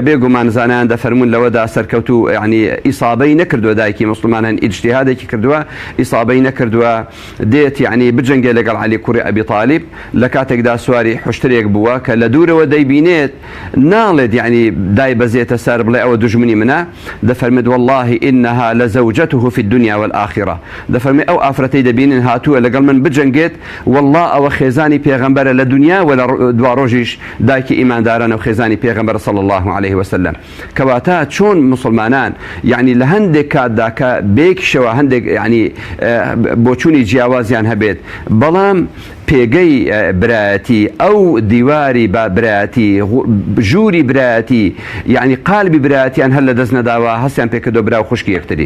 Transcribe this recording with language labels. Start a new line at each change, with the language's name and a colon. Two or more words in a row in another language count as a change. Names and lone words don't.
Central Kurdish: بێگومان زانیان دەفەرمون لەوەدا سەرکەوت و یعنی ئیسابەی نەکردووە دایکی مسلمانان ئیجتیهادێکی کردووە ئیسابەی نەکردووە دێت یعنی بجەنگێ لەگەڵ عەلی کوڕی ئەبی طالب لە کاتێکدا سواری حوشترێک بووە کە لە دوورەوە دەیبینێت ناڵێت يعني دای بەزێتە سەر بڵێ ئەوە دوژمنی منە دەفەرمێت
Arabic: والله إنها لزوجته في الدنيا والآخرة
Central Kurdish: دەفەرمێ ئەو ئافرەتەی دەبینن هاتووە لەگەڵ من بجەنگێت والله ئەوە خێزانی پێغەمبەرە لە دنیا و لە دوا ڕۆژیش دایکی ئیماندارانە و خێزانی پێغەمبەر
Arabic: صلى الله عليه وسلم
Central Kurdish: کەواتە چۆن مسلمانان يعني لە هەندێک کاتدا کە بێکیشەوە هەندێک يعني بۆچوونی جیاوازیان هەبێت بەڵام پێگەی برایەتی ئەو دیواری با برایەتی ژووری برایەتی يعني قالبی برایەتیان هەر لە دەست نەداوە هەستیان پێکردو برا و خوشکی یەکتری.